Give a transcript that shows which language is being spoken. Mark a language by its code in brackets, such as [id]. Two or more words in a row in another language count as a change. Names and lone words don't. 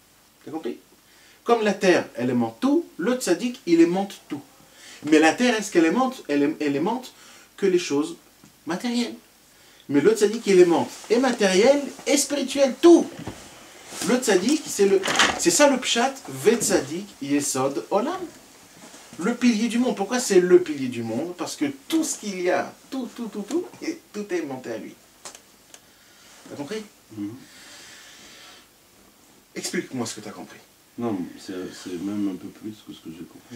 [fr] Tu as compris? comme la terre, elle aimante tout, le tzaddik, il aimante tout. Mais la terre, est-ce qu'elle aimante? Elle aimante que les choses matérielles. Mais le tzaddik, il aimante et matériel et spirituel, tout. Le tzaddik, c'est ça le pshat, [he] וצדיק יסוד עולם. [fr] Le pilier du monde. Pourquoi c'est le pilier du monde? Parce que tout ce qu'il y a, tout est monté à lui. T'as compris? Explique-moi ce que tu as compris. Non, c'est même un peu plus que ce que j'ai compris.